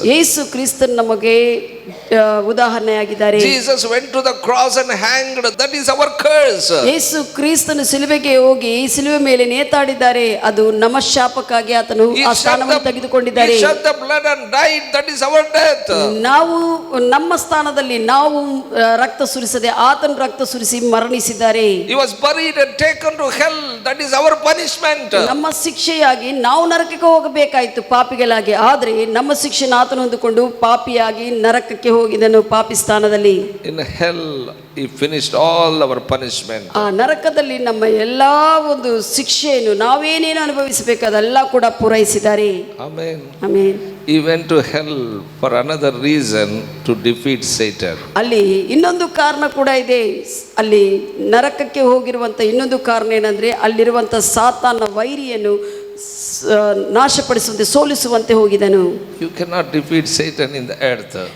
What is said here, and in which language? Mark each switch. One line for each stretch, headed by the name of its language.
Kannada: ಯೇಸು ಕ್ರಿಸ್ತನು ನಮಗೆ ಉದಾಹರಣೆಯಾಗಿದ್ದಾರೆ.
English: Jesus went to the cross and hanged. That is our curse.
Kannada: ಯೇಸು ಕ್ರಿಸ್ತನು ಸಿಲುಬೆಗೆ ಹೋಗಿ ಸಿಲುಬೆ ಮೇಲೆ ನೇತಾಡಿದ್ದಾರೆ. ಅದು ನಮ್ಮ ಶಾಪಕ್ಕಾಗಿ ಆತನು ಆ ಸ್ಥಾನವನ್ನು ತೆಗೆದುಕೊಂಡಿದ್ದಾರೆ.
English: He shed the blood and died. That is our death.
Kannada: ನಾವು ನಮ್ಮ ಸ್ಥಾನದಲ್ಲಿ ನಾವು ರಕ್ತ ಸುರಿಸದೆ ಆತನು ರಕ್ತ ಸುರಿಸಿ ಮರಣಿಸಿದ್ದಾರೆ.
English: He was buried and taken to hell. That is our punishment.
Kannada: ನಮ್ಮ ಶಿಕ್ಷೆಯಾಗಿ ನಾವು ನರಕಕ್ಕೆ ಹೋಗಬೇಕಾಯಿತು ಪಾಪಿಗಳಾಗಿ, ಆದರೆ ನಮ್ಮ ಶಿಕ್ಷೆಯನ್ನು ಆತನು ಹೊಂದಿಕೊಂಡು ಪಾಪಿಯಾಗಿ ನರಕಕ್ಕೆ ಹೋಗಿದನು ಪಾಪಿ ಸ್ಥಾನದಲ್ಲಿ.
English: In hell he finished all our punishment.
Kannada: ಆ ನರಕದಲ್ಲಿ ನಮ್ಮ ಎಲ್ಲಾ ಒಂದು ಶಿಕ್ಷೆಯನ್ನು ನಾವೇನೇನು ಅನುಭವಿಸಬೇಕಾದೆಲ್ಲ ಕೂಡ ಪೂರೈಸಿದ್ದಾರೆ.
English: Amen.
Kannada: Amen.
English: He went to hell for another reason, to defeat Satan.
Kannada: ಅಲ್ಲಿ ಇನ್ನೊಂದು ಕಾರಣ ಕೂಡ ಇದೆ. ಅಲ್ಲಿ ನರಕಕ್ಕೆ ಹೋಗಿರುವಂತ ಇನ್ನೊಂದು ಕಾರಣ ಏನಂದ್ರೆ ಅಲ್ಲಿರುವಂತ ಸಾತಾನ ವೈರಿಯನ್ನು ನಾಶಪಡಿಸುವಂತೆ ಸೋಲಿಸುವಂತೆ ಹೋಗಿದನು.
English: You cannot defeat Satan in the earth.